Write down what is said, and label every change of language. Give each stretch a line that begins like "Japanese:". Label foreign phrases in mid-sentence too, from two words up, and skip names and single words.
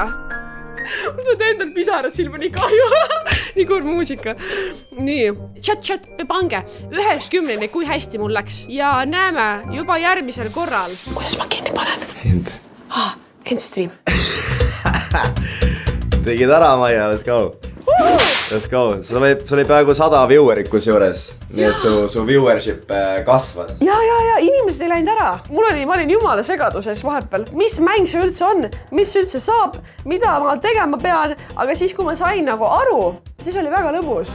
Estonian: Ma saad endal pisarad silma, nii kahju. Nii kurb muusika. Nii, chat, pange 1-10, kui hästi mul läks. Ja näeme juba järgmisel korral. Kuidas ma kinni panen? Endstream. Tegid ära, Maia,
English: let's go. Let's go.
Estonian: Sul oli peaaegu 100 viewerit kus juures. Nii et su viewership kasvas. Ja, inimesed ei läinud ära. Ma olin jumala segaduses vahepeal. Mis mäng see üldse on? Mis üldse saab? Mida ma tegema pean? Aga siis, kui ma sain nagu aru, siis oli väga lõbus.